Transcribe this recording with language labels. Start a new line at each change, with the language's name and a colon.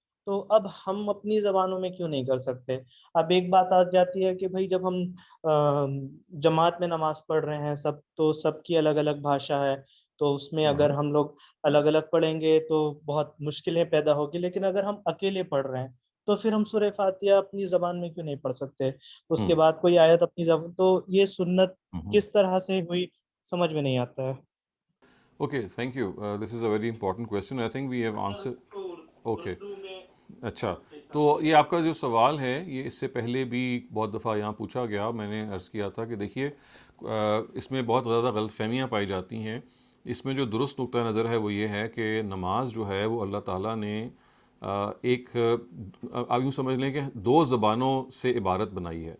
Urdu: تو اب ہم اپنی زبانوں میں کیوں نہیں کر سکتے؟ اب ایک بات آ جاتی ہے کہ بھائی جب ہم جماعت میں نماز پڑھ رہے ہیں سب, تو سب کی الگ الگ بھاشا ہے, تو اس میں اگر ہم لوگ الگ الگ پڑھیں گے تو بہت مشکلیں پیدا ہوگی. لیکن اگر ہم اکیلے پڑھ رہے ہیں تو پھر ہم سورہ فاتحہ اپنی زبان میں کیوں نہیں پڑھ سکتے؟ اس کے بعد کوئی آیت اپنی زبان, تو یہ سنت کس طرح سے ہوئی سمجھ میں نہیں آتا ہے.
English: Okay, thank you. This is a very important question. I think we have answered. Okay.
Urdu: اچھا, تو یہ آپ کا جو سوال ہے یہ اس سے پہلے بھی بہت دفعہ یہاں پوچھا گیا. میں نے عرض کیا تھا کہ دیکھیے اس میں بہت زیادہ غلط فہمیاں پائی جاتی ہیں. اس میں جو درست نقطہ نظر ہے وہ یہ ہے کہ نماز جو ہے وہ اللہ تعالیٰ نے ایک آپ یوں سمجھ لیں کہ دو زبانوں سے عبارت بنائی ہے.